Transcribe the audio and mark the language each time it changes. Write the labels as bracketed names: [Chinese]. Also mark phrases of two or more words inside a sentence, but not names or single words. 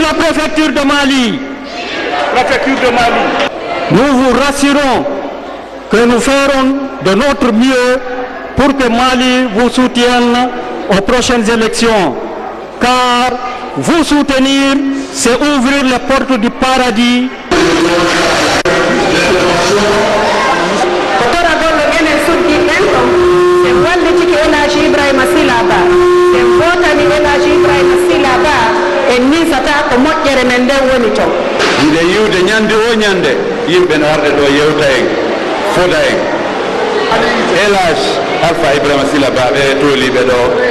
[French] préfecture de Mali, nous vous rassurons que nous ferons de notre mieux pour que Mali vous soutienne aux prochaines élections. Car vous soutenir, c'est ouvrir les portes du paradis. [Fula] inde yiwde ñande o ñande yimɓe no arde ɗo yewta en foda en Elhadji Alpha Ibrahima Sila Ba ɓe toliɓe ɗo